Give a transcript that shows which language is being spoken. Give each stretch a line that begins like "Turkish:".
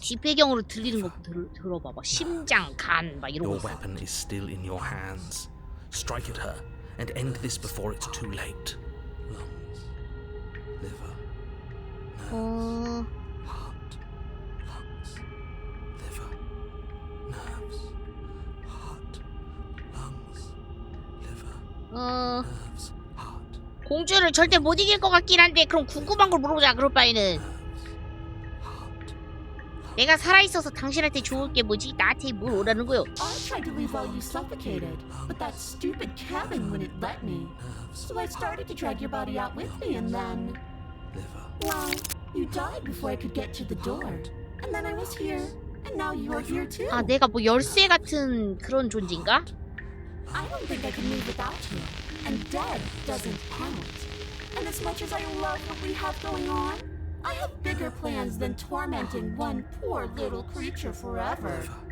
Korean: 뒷배경으로 들리는 거 들어봐봐. 심장, 간, 막 이런
English: Your
Korean: 거.
English: weapon is still in your hands. Strike at her and end this before it's too late. Lungs. Liver. Nerves. Heart, lungs, liver, nerves, heart, lungs, liver, nerves, heart.
Korean: 공주를 절대 못 이길 것 같긴 한데 그럼 궁금한 걸 물어보자. 그럴 바에는 내가 살아있어서 당신한테 좋을 게 뭐지? 나한테 뭘 오라는 거요?
English: I tried to leave while you suffocated, but that stupid cabin wouldn't let me. So I started to drag your body out with me, and then... Well, you died before I could get to the door. And then I was here, and now you're here too.
Korean: 아, 내가 뭐 열쇠 같은 그런 존재인가?
English: I don't think I can live without you. And dead doesn't count. And as much as I love what we have going on, I have bigger plans than tormenting one poor little creature forever.